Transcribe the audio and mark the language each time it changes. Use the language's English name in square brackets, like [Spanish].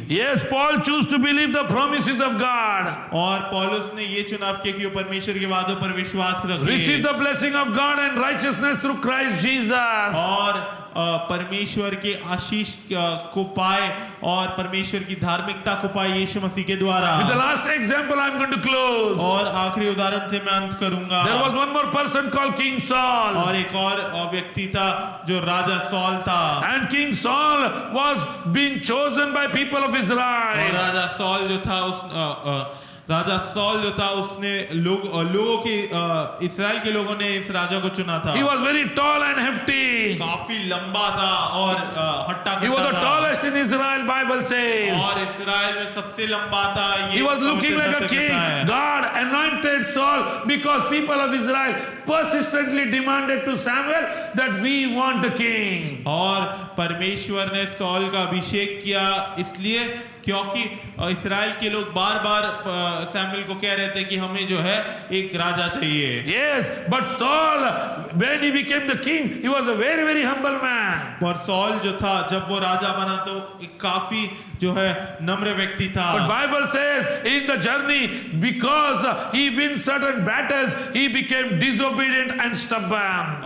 [English] Yes, Paul chose to believe the promises of God. [Hindi] और पौलुस ने ये चुनाव किया कि वो परमेश्वर के वादों पर विश्वास रखे। [English] Receive the blessing of God and righteousness through Christ Jesus. [Hindi] और परमेश्वर के आशीष को पाए और परमेश्वर की धार्मिकता को पाए यीशु मसीह के द्वारा। [English] With the last example, I'm going to close. [Hindi] और आखिरी उदाहरण से मैं अंत करूंगा। [English] There was one more person called King Saul. [Hindi] और एक और व्यक्ति था जो राजा सौल था। [English] And King Saul was being chosen by people of [Hindi] और [English] Israel. [Hindi] राजा सौल जो था राजा सॉल जो था उसने लोगों के इस्राएल के लोगों ने इस राजा को चुना था। [English] He was very tall and hefty. [Hindi] काफी लंबा था और हट्टा [English] He was [Hindi] कट्टा [English] the [Hindi] था [English] tallest in Israel, Bible says. [Hindi] और इस्राएल में सबसे लंबा था। [English] He was looking like a king. God anointed Saul because people of Israel persistently demanded to Samuel that we want a king. [Hindi] और परमेश्वर ने सॉल का अभिषेक किया इसलिए क्योंकि इस्राएल के लोग बार बार सैमुएल को कह रहे थे कि हमें जो है एक राजा चाहिए। [English] Yes, but Saul, when he became the king, he was a very, very humble man. [Hindi] और सॉल जो था जब वो राजा बना तो एक काफी जो है नम्र व्यक्ति था। [English] But Bible says in the journey, because he wins certain battles, he became disobedient and stubborn.